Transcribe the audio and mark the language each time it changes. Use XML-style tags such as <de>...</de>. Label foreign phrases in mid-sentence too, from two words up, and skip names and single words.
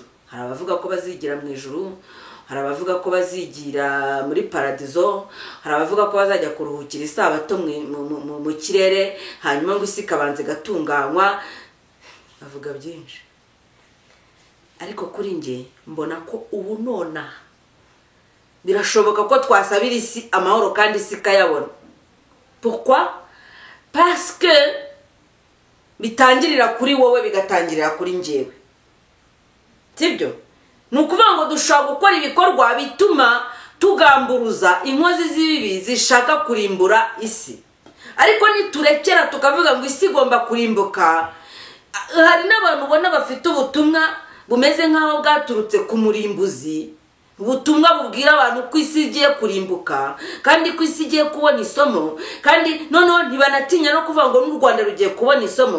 <rw>Hari abavuga ko bazigira mu ijuru, hari abavuga ko bazigira muri paradizo, hari abavuga ko bazajya kuruhukira isabato mu kirere, hanyuma ngo isi kabanze gatunganywa, bavuga byinshi. Ariko kuri nge mbona ko ubu nona birashoboka ko twasabira isi amahoro kandi isi ikayabona.</rw> <fr>Pourquoi? Parce que</fr> <rw>bitangirira kuri wowe bigatangirira kuri njyewe. Sibyo? Nukuvuga ngo dushaka gukora ibikorwa bituma tugamburuza inkozi z'ibibi zishaka kurimbura isi. Ariko niturekera tukavuga ngo isi igomba kurimbuka, hari n'abantu ubona bafite ubutumwa bumeze nkaho bwaturutse ku murimbuzi, ubutumwa bubwira abantu ko isi igiye kurimbuka kandi ko isi igiye kubona isomo, kandi noneho ntibanatinya no kuvuga ngo n'u Rwanda rugiye kubona isomo.</rw>